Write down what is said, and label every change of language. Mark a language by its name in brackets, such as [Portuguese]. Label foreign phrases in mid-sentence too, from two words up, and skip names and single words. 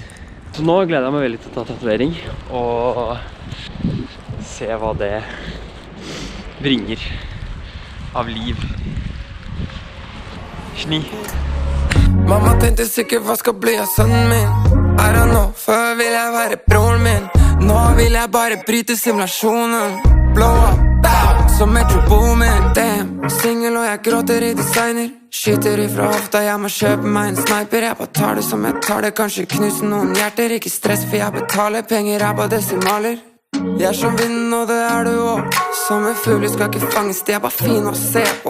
[Norwegian] Så nå gleder jeg meg veldig til å ta tatovering og se hva det bringer av liv. Sni. Mamma tenkte sikkert hva skal bli av sønnen min. [English] I don't know, [Norwegian] før vil jeg være broren min. Nå vil jeg bare bryte simulasjonen. [English] Blow up, down, [Norwegian] som Metro Boomin. Damn, single og jeg gråter i designer. Skyter ifra hofta, jeg må kjøpe meg en sniper. Jeg bare tar det som jeg tar det, kanskje knuse noen hjerter. Ikke stress, for jeg betaler penger, jeg bare desimaler. Jeg som vinden, og det er du også. Som en fugl, skal ikke fanges, det er bare fin å se på.